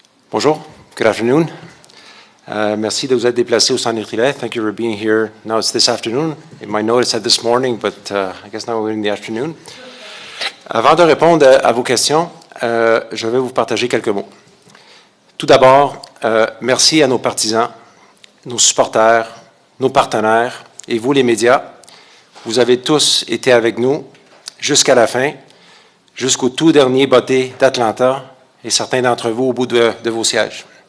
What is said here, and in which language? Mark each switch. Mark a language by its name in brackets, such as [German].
[French] Bonjour, [English] good afternoon. [French] Merci de vous être déplacé au Centre Nutrilait. [English] Thank you for being here. Now it's this afternoon. In my note it said this morning, but I guess now we're in the afternoon. [French] Avant de répondre à vos questions, je vais vous partager quelques mots. Tout d'abord, merci à nos partisans, nos supporters, nos partenaires et vous les médias. Vous avez tous été avec nous jusqu'à la fin, jusqu'au tout dernier botté d'Atlanta, et certains d'entre vous au bout de vos sièges.